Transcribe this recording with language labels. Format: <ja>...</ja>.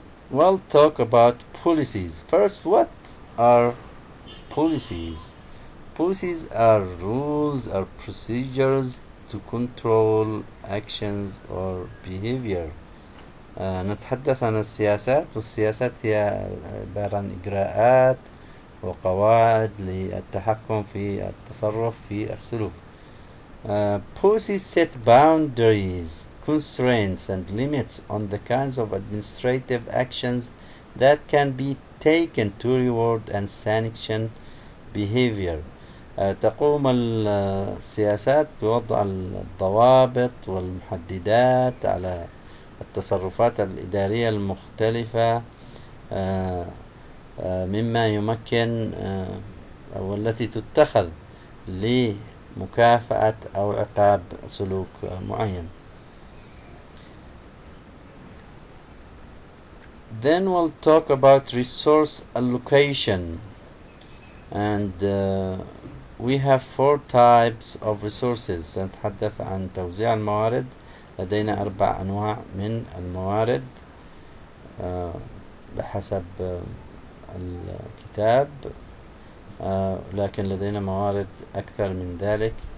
<en>We'll talk about policies. First, what are policies? Policies are rules or procedures to control actions or behavior.</en> <ar>نتحدث عن السياسات، والسياسات هي عبارة عن إجراءات وقواعد للتحكم في التصرف في السلوك.</ar> <en>Policies set boundaries, constraints and limits on the kinds of administrative actions that can be taken to reward and sanction behavior.</en> <ar>تقوم السياسات بوضع الضوابط والمحددات على التصرفات الإدارية المختلفة مما يمكن أو التي تتخذ لمكافأة أو عقاب سلوك معين.</ar> <en>Then we'll talk about resource allocation, and we have 4 types of resources.</en> <ar>سنتحدث عن توزيع الموارد. لدينا 4 أنواع من الموارد بحسب الكتاب، لكن لدينا موارد أكثر من ذلك.</ar>